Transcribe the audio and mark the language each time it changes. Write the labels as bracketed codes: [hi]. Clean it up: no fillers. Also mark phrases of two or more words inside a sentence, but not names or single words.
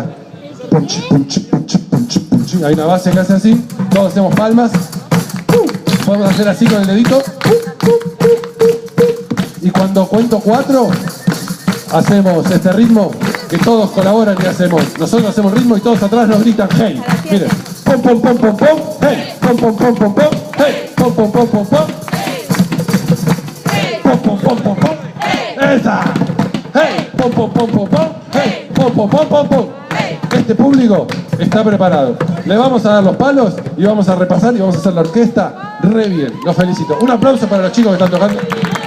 [es] Punchi, punchi, punchi, punchi, punchi. Hay una base que hace así, todos hacemos palmas. Podemos hacer así con el dedito. Y cuando cuento 4, hacemos este ritmo que todos colaboran y hacemos. Nosotros hacemos ritmo y todos atrás nos gritan hey. Miren. Pom, pom, pom, pom, pom, hey. Pom, pom, pom, pom, pom, hey. Pom, pom, pom, pom, pom. Pom, pom, pom, pom, pom. Esa. Hey. Pom, pom, pom, pom, pom. Hey. Pom, pom, pom, pom, pom. Este público está preparado. Le vamos a dar los palos y vamos a repasar y vamos a hacer la orquesta re bien. Los felicito. Un aplauso para los chicos que están tocando.